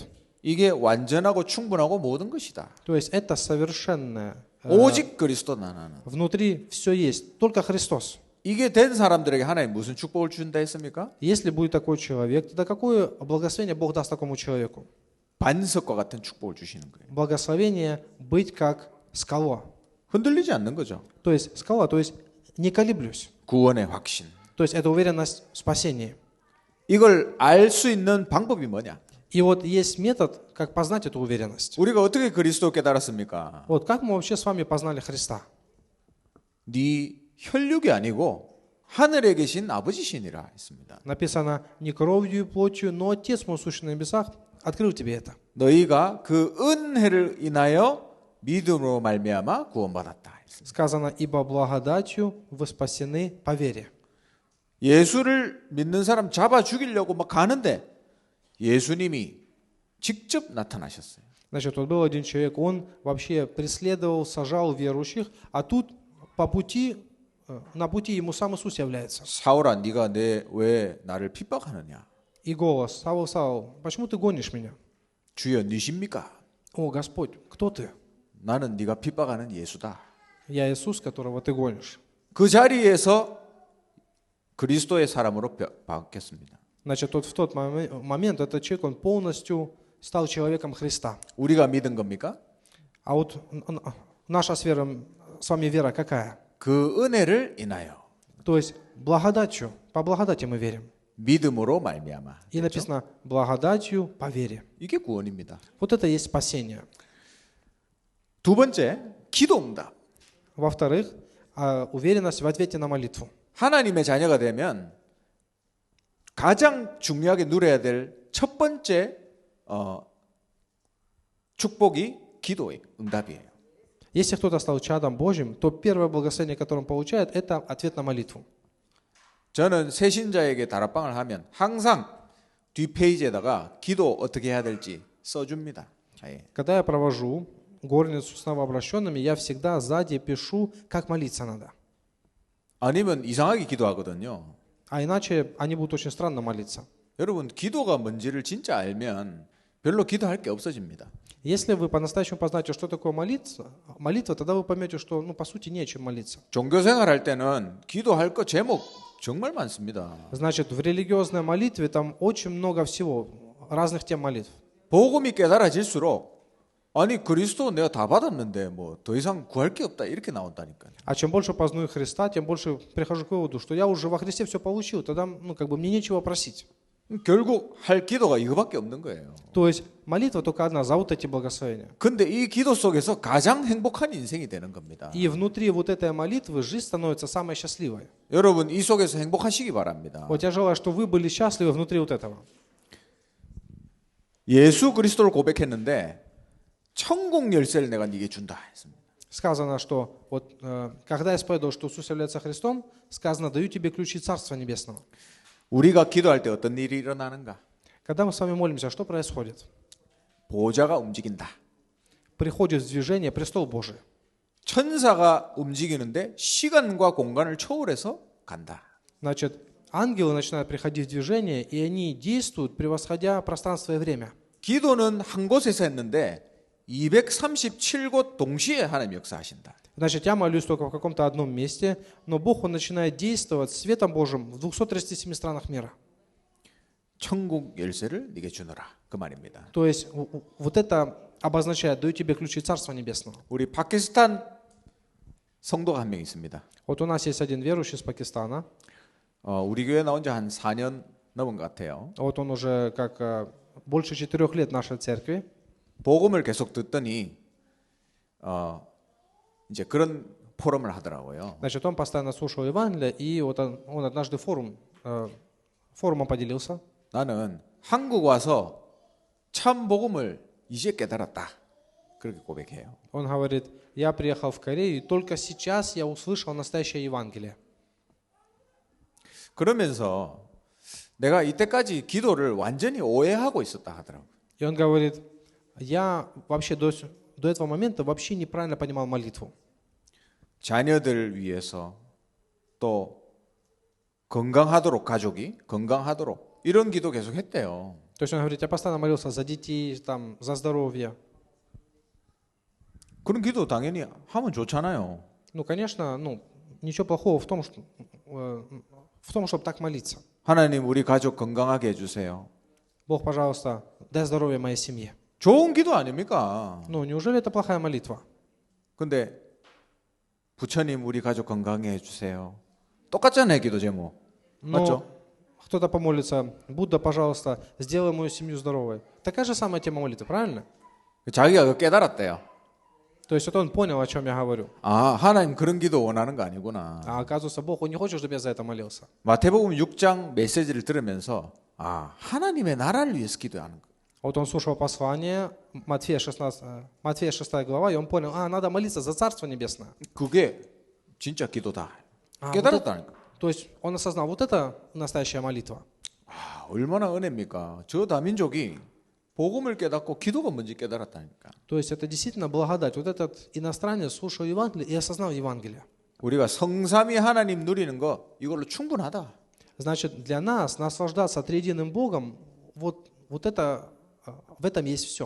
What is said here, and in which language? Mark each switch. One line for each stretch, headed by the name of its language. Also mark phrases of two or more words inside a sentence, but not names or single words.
Korean: 이게 완전하고 충분하고 모든 것이다.
Russian: То есть это совершенное.
Korean: 오직 그리스도 나는.
Russian: Внутри все есть, только Христос.
Korean: 이게 된 사람들에게 하나님 무슨 축복을 준다 했습니까?
Russian: Если будет такой человек, тогда какое благословение Бог даст такому человеку?
Korean: 반석과 같은 축복을 주시는 거예요.
Russian: Благословение быть как скала.
Korean: 흔들리지 않는 거죠.
Russian: То есть скала, то есть не колеблюсь.
Korean: 구원의 확신.
Russian: То есть это уверенность в спасении.
Korean: 이걸 알 수 있는 방법이 뭐냐?
Russian: И вот есть метод, как познать эту уверенность.
Korean: 우리가 어떻게 그리스도 깨달았습니까?
Russian: Вот как мы вообще с вами познали Христа?
Korean: 네 혈육이 아니고 하늘에 계신 아버지시니라 했습니다.
Russian: Написано: не кровью и плотью, но Отец мой сущий на небесах открыл тебе это.
Korean: 너희가 그 은혜를 인하여 믿음으로 말미암아 구원받았다.
Russian: Сказано: ибо благодатью вы спасены по вере.
Korean: 예수를 믿는 사람 잡아 죽이려고 막 가는데 예수님이 직접 나타나셨어요.
Russian: Значит, вот был один человек, он вообще преследовал, сажал верующих, а тут на пути ему сам Иисус является.
Korean: 사울아, 네가 왜 나를 핍박하느냐?
Russian: И голос: Савл, Савл, почему ты гонишь меня?
Korean: 주여, 니십니까?
Russian: О, Господь, кто ты?
Korean: 나는 네가 핍박하는 예수다.
Russian: Я Иисус, которого ты гонишь.
Korean: 그 자리에서 그리스도의 사람으로 바뀌었습니다.
Russian: Значит, вот в тот момент этот человек, он полностью стал человеком Христа.
Korean: 우리가 믿은 겁니까?
Russian: А вот наша с вами вера какая?
Korean: 그 은혜를 인하여.
Russian: То есть благодатью, по благодати мы верим.
Korean: 믿음으로 말미암아.
Russian: И написано: благодатью по вере.
Korean: 이게 구원입니다.
Russian: Вот это и есть спасение.
Korean: 두 번째, 기도응답.
Russian: Во-вторых, уверенность в ответе на молитву.
Korean: 하나님의 자녀가 되면 가장 중요하게 누려야 될 첫 번째 축복이 기도의 응답이에요.
Russian: Если кто-то стал чадом Божьим, то первое благословение, которое он получает, это ответ на молитву.
Korean: 저는 새신자에게 다락방을 하면 항상 뒷페이지에다가 기도 어떻게 해야 될지 써줍니다.
Russian: Когда я провожу горницу с новообращенными, я всегда сзади пишу, как молиться надо.
Korean: 아니면 이상하게 기도하거든요.
Russian: А иначе они будут очень странно молиться.
Korean: 여러분, 기도가 뭔지를 진짜 알면 별로 기도할 게 없어집니다.
Russian: Если вы по-настоящему познаете, что такое молитва, тогда вы поймете, что, по сути, не о чем молиться.
Korean: 종교생활 할 때는 기도할 거 제목 정말 많습니다.
Russian: Значит, в религиозной молитве там очень много всего, разных тем молитв.
Korean: 복음이 깨달아질수록 아니 그리스도 내가 다 받았는데 뭐 더 이상 구할 게 없다 이렇게 나온다니까요.
Russian: А чем больше познаю Христа, тем больше прихожу к выводу, что я уже во Христе все получил, тогда мне нечего просить.
Korean: 결국 할 기도가 이거밖에 없는 거예요.
Russian: То есть молитва только одна за вот эти благословения.
Korean: 근데 이 기도 속에서 가장 행복한 인생이 되는 겁니다.
Russian: И внутри вот этой молитвы жизнь становится самой счастливой.
Korean: 여러분 이 속에서 행복하시기 바랍니다.
Russian: Вот я желаю, что вы были счастливы внутри вот этого.
Korean: 예수 그리스도를 고백했는데 천국 열쇠를 내가 네게 준다 했습니다.
Russian: Сказано, что вот когда я исповедовал, что Иисус является Христом, сказано, даю тебе ключи Царства Небесного.
Korean: 우리가 기도할 때 어떤 일이 일어나는가?
Russian: Когда мы с вами молимся, что происходит?
Korean: 보좌가 움직인다.
Russian: Приходит в движение престол Божий.
Korean: 천사가 움직이는데 시간과 공간을 초월해서 간다.
Russian: Значит, ангелы начинают приходить в движение, и они действуют, превосходя пространство и время.
Korean: 기도는 한 곳에서 했는데 237곳 동시에 하나님 역사하신다.
Russian: Значит, я молюсь только в каком-то одном месте, но Бог, Он начинает действовать светом Божьим в 237 странах мира.
Korean: 천국 열쇠를 네게 주노라. 그 말입니다.
Russian: То есть вот это обозначает, даю тебе ключи Царства Небесного.
Korean: 우리 파키스탄 성도가 한 명 있습니다.
Russian: Вот у нас есть один верующий из Пакистана.
Korean: 우리 교회 나온 지 한 4년 넘은 것 같아요.
Russian: Вот он уже как больше 4 лет в нашей церкви.
Korean: 복음을 계속 듣더니 이제 그런 포럼을 하더라고요.
Russian: Значит, он постоянно слушал Евангелие, и вот он однажды форумом поделился.
Korean: 나는 한국 와서 참 복음을 이제 깨달았다. 그렇게 고백해요.
Russian: Он говорит, я приехал в Корею, и только сейчас я услышал настоящее Евангелие.
Korean: 그러면서 내가 이때까지 기도를 완전히 오해하고 있었다 하더라고요.
Russian: И он говорит, я вообще до этого момента вообще неправильно понимал молитву.
Korean: 자녀들 위해서 또 건강하도록 가족이 건강하도록 이런 기도 계속 했대요.
Russian: То есть он говорит, я постоянно молился за детей, там, за здоровье.
Korean: 그런 기도 당연히 하면 좋잖아요.
Russian: Ну, конечно, ничего плохого в том, чтобы так молиться.
Korean: 하나님 우리 가족 건강하게 해주세요.
Russian: Бог, пожалуйста, дай здоровье моей семье.
Korean: 좋은 기도 아닙니까?
Russian: Ну, неужели это плохая молитва?
Korean: 근데 부처님 우리 가족 건강하게 해주세요. 똑같잖아요 기도 제목. 맞죠?
Russian: Кто-то помолится, Будда, пожалуйста, сделай мою семью здоровой. Такая же самая тема молитвы, правильно?
Korean: 자기가 그거 깨달았대요.
Russian: То есть вот он понял, о чем я говорю.
Korean: 아, 하나님 그런 기도 원하는 거 아니구나.
Russian: А оказывается, Бог, Он не хочет, чтобы я за это молился.
Korean: 마태복음 6장 메시지를 들으면서 하나님의 나라를 위해서 기도하는 거.
Russian: Вот он слушал послание, Матфея 6 глава, и он понял, надо молиться за Царство Небесное.
Korean: 그게 진짜 기도다. 깨달았다니까.
Russian: То есть он осознал, вот это настоящая молитва.
Korean: 얼마나 은혜입니까? 저 다민족이 복음을 깨닫고 기도가 뭔지 깨달았다니까.
Russian: То есть это действительно благодать. Вот этот иностранец слушал Евангелие и осознал Евангелие.
Korean: 우리가 성삼위 하나님 누리는 거 이걸로 충분하다.
Russian: Значит, для нас наслаждаться триединым Богом, вот это, в этом есть все.